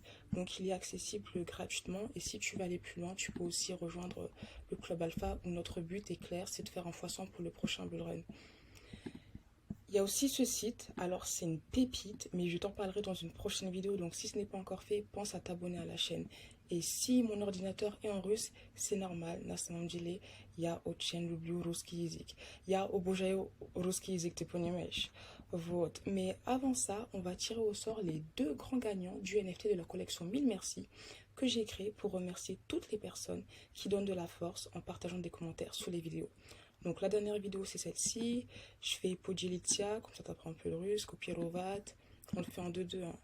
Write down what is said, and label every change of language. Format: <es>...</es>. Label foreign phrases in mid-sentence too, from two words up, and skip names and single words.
<fr>Donc il est accessible gratuitement et si tu veux aller plus loin, tu peux aussi rejoindre le Club Alpha où notre but est clair, c'est de faire un x100 pour le prochain</fr> <en>bull run.</en> <fr>Il y a aussi ce site, alors c'est une pépite, mais je t'en parlerai dans une prochaine vidéo, donc si ce n'est pas encore fait, pense à t'abonner à la chaîne. Et si mon ordinateur est en russe, c'est normal,</fr> <ru>на самом деле я очень люблю русский язык. Я обожаю русский язык, ты понимаешь? Вот.</ru> <fr>Mais avant ça, on va tirer au sort les deux grands gagnants du NFT de la collection 1000 merci que j'ai créé pour remercier toutes les personnes qui donnent de la force en partageant des commentaires sous les vidéos. Donc la dernière vidéo c'est celle-ci, je fais Podilitia, comme ça t'apprends un peu le russe, Kopirovat, on le fait en 2-2, hein.</fr>